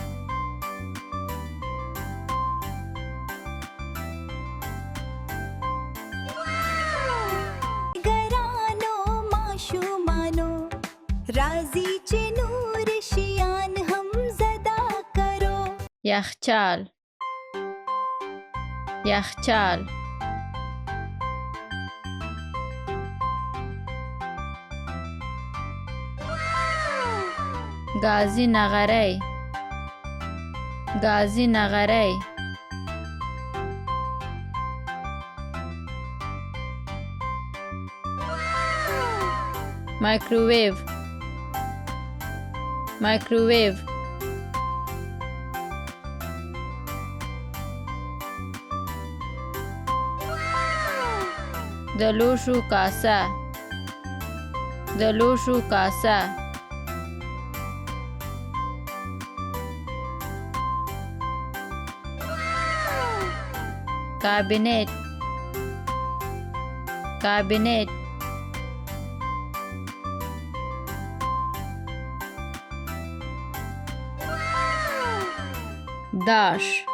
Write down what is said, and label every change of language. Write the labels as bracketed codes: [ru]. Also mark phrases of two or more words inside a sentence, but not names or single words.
[ps] ګرانو ماشومانو راځي چې نور شیان هم زده کرو یخچال یخچال گازی نغری گازی نغری مایکروویو مایکروویو د لوښو کاسه د لوښو کاسه کابینت کابینت داش